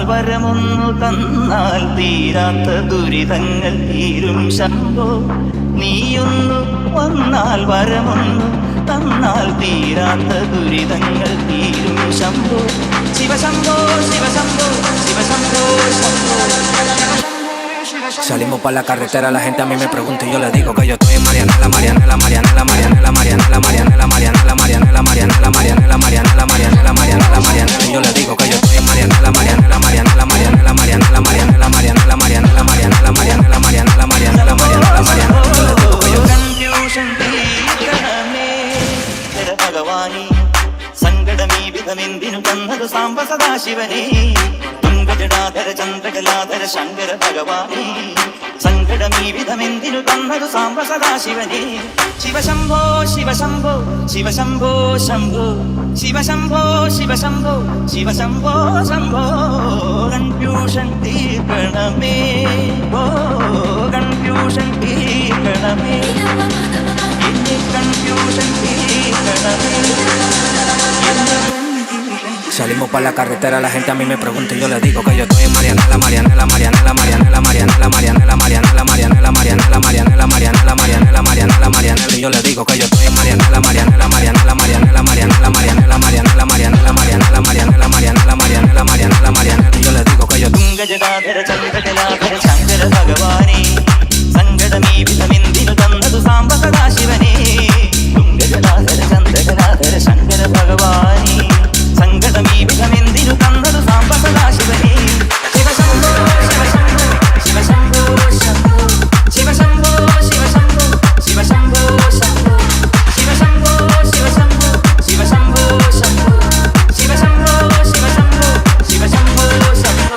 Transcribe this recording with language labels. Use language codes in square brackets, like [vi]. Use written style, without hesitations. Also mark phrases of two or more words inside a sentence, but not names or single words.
[ml] വരമൊന്നു തന്നാൽ തീരാത്ത ദുരിതങ്ങൾ തീരും ശംഭോ നീയൊന്നു വന്നാൽ വരമൊന്നു തന്നാൽ തീരാത്ത ദുരിതങ്ങൾ തീരും ശംഭോ ശിവശംഭോ ശിവശംഭോ ശിവശംഭോ ശംഭോ. [es] Salimos pa' la carretera, la gente a mí me pregunta y yo le digo que yo estoy en Marianela, Marianela, Marianela, Marianela, Marianela, Marianela, Marianela, Marianela, Marianela, Marianela, Marianela, Marianela, Marianela, Marianela, y yo le digo que yo estoy en Marianela, Marianela, Marianela, Marianela, Marianela, Marianela, Marianela, Marianela, Marianela, Marianela, Marianela, Marianela, Marianela, Marianela, yo le digo que yo [ml] കൺഫ്യൂഷൻ തീർക്കണമേ ഭഗവാനി സങ്കടമീ വിധമെന്തിനു തന്നത് സാംബ സദാശിവനേ തുങ്കജടാധര ചന്ദ്രകലാധര ശങ്കര ഭഗവാനി സങ്കടമീ വിധമെന്തിനു തന്നത് സാംബ സദാശിവനേ ശിവശംഭോ ശിവശംഭോ ശിവശംഭോ ശംഭോ ശിവശംഭോ ശിവശംഭോ ശിവശംഭോ ശംഭോ കൺഫ്യൂഷൻ തീർക്കണമേ ഓ കൺഫ്യൂഷൻ തീർക്കണമേ കൺഫ്യൂഷൻ തീർക്കണമേ. [es] Salimos pa' la carretera, la gente a mí me pregunta y yo le digo que yo estoy en Marianela, Marianela, Marianela, Marianela, Marianela, Marianela, Marianela, Marianela, Marianela, Marianela, Marianela, Marianela, Marianela, Marianela, y yo le digo que yo estoy en Marianela, Marianela, Marianela, Marianela, Marianela, Marianela, Marianela, Marianela, Marianela, Marianela, Marianela, Marianela, Marianela, Marianela, y yo le digo que yo [ml] തുങ്കജടാധര ചന്ദ്രകലാധര ശങ്കര ഭഗവാനി സങ്കടമീ വിധമെന്തിനു തന്നതു സാംബ സദാശിവനേ തുങ്കജടാധര ചന്ദ്രകലാധര ശങ്കര ഭഗവാനി സങ്കടമീ വിധമെന്തിനു തന്നതു സാംബ സദാശിവനേ ശിവശംഭോ ശിവശംഭോ ശിവശംഭോ ശംഭോ ശിവശംഭോ ശിവശംഭോ ശിവശംഭോ ശംഭോ ശിവശംഭോ ശിവശംഭോ ശിവശംഭോ ശംഭോ ശിവശംഭോ ശിവശംഭോ ശിവശംഭോ ശംഭോ.